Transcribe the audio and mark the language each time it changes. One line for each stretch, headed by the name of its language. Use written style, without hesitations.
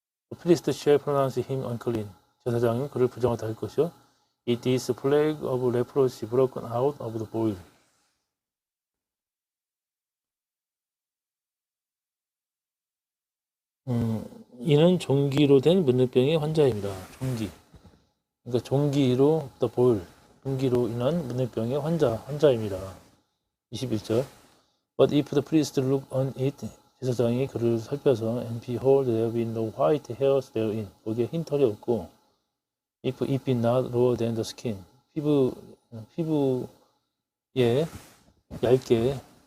English: the priest shall pronounce him unclean
Korean: 제사장은 그를 부정하다 할 것이요
English: it is plague of leprosy broken out of the boil
Korean: 이는 종기로 된 문둥병의 환자입니다. 그러니까 종기로
English: the boil
Korean: 종기로 인한 문둥병의 환자입니다.
English: 21절 But if the priest look on it
Korean: 제사장이 그를 살펴서
English: and behold there be no white hairs therein
Korean: 거기에 흰 털이 없고
English: if it be not rawer than the skin
Korean: 피부에 얇게